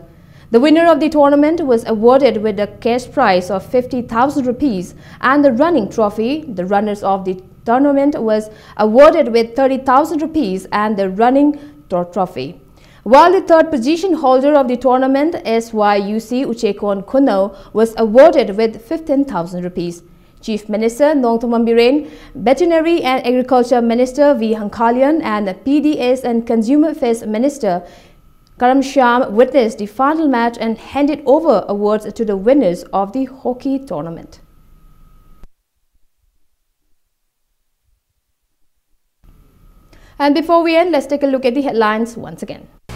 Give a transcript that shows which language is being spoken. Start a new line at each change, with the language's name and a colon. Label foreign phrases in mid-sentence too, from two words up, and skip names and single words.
English: The winner of the tournament was awarded with a cash prize of 50,000 rupees and the running trophy. The runners of the tournament was awarded with 30,000 rupees and the running trophy. While the third position holder of the tournament, SYUC Uchekon Kuno, was awarded with 15,000 rupees. Chief Minister Nongthamam Biren, Veterinary and Agriculture Minister V. Hankalian and PDS and Consumer Affairs Minister Karam Shyam witnessed the final match and handed over awards to the winners of the hockey tournament. And before we end, let's take a look at the headlines once again.